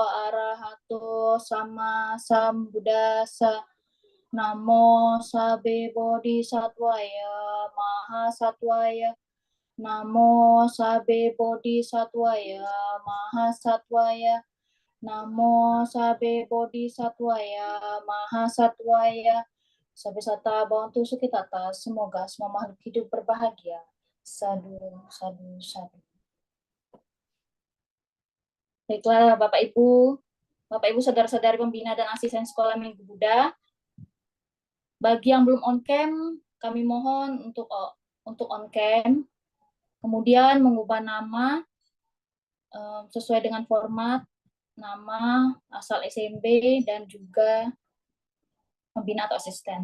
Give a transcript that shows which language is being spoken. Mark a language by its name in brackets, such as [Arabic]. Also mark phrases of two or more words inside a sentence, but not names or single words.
[Pali] Arahato Sama Sambuddhassa, Namo Sabe Bodhisattvaya Mahasattvaya, Namo Sabe Bodhisattvaya Mahasattvaya, Namo Sabe Bodhisattvaya Mahasattvaya, Sabe Sata Bhavantu Sukhitata, [Indonesian] semoga semua makhluk hidup berbahagia. [Pali] Sadu, sadu, sadu. [Indonesian] Baiklah Bapak Ibu saudara-saudari pembina dan asisten sekolah Minggu Buddha. Bagi yang belum [English] on cam, [Indonesian] kami mohon untuk [English] on cam, [Indonesian] kemudian mengubah nama sesuai dengan format nama, asal SMB, dan juga pembina atau asisten.